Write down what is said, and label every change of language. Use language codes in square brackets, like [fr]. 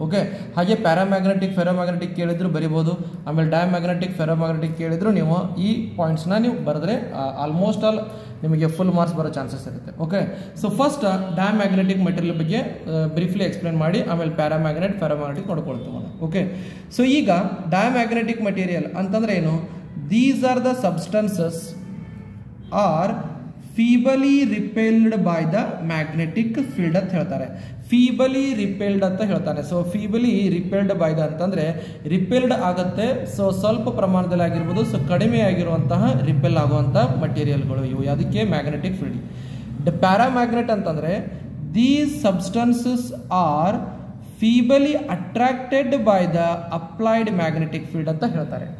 [kn] Okay, ಹಾಗೆ paramagnetic ferromagnetic ಕೇಳಿದ್ರು ಬರಿಬೋದು. ಆಮೇಲೆ ಡಯಾಮ್ಯಾಗ್ನೆಟಿಕ್ ಫೆರೋಮ್ಯಾಗ್ನೆಟಿಕ್ ಕೇಳಿದ್ರು ನೀವು ಈ ಪಾಯಿಂಟ್ಸ್ನ ನೀವು ಬರೆದ್ರೆ ಆಲ್ಮೋಸ್ಟ್ ಆಲ್ ನಿಮಗೆ ಫುಲ್ ಮಾರ್ಕ್ಸ್ ಬರೋ ಚಾನ್ಸಸ್ ಇರುತ್ತೆ. Okay, so first diamagnetic material ಬಗ್ಗೆ ಬ್ರೀಫ್ಲಿ ಎಕ್ಸ್ಪ್ಲೇನ್ ಮಾಡಿ ಆಮೇಲೆ ಪ್ಯಾರಾಮ್ಯಾಗ್ನೆಟ್ ಫೆರೋಮ್ಯಾಗ್ನೆಟಿಕ್ ನೋಡ್ಕೊಳ್ತೀವಿ. ಓಕೆ, ಸೊ ಈಗ ಡಯಾಮ್ಯಾಗ್ನೆಟಿಕ್ ಮಟೀರಿಯಲ್ ಅಂತಂದ್ರೆ ಏನು? [en] These are the substances are feebly repelled by the magnetic field [kn] ಅಂತ ಹೇಳ್ತಾರೆ. ಫೀಬಲಿ ರಿಪೆಲ್ಡ್ ಅಂತ ಹೇಳ್ತಾನೆ. ಸೊ ಫೀಬಲಿ ರಿಪೆಲ್ಡ್ ಬೈ ದ ಅಂತಂದ್ರೆ ರಿಪೆಲ್ಡ್ ಆಗುತ್ತೆ. ಸೊ ಸ್ವಲ್ಪ ಪ್ರಮಾಣದಲ್ಲಿ ಆಗಿರ್ಬೋದು, ಸೊ ಕಡಿಮೆ ಆಗಿರುವಂತಹ ರಿಪೆಲ್ ಆಗುವಂಥ ಮಟೀರಿಯಲ್ಗಳು ಇವು. [en] ಅದಕ್ಕೆ magnetic field. The paramagnet ಅಂತಂದ್ರೆ these substances are feebly attracted by the applied magnetic field [kn] ಅಂತ ಹೇಳ್ತಾರೆ.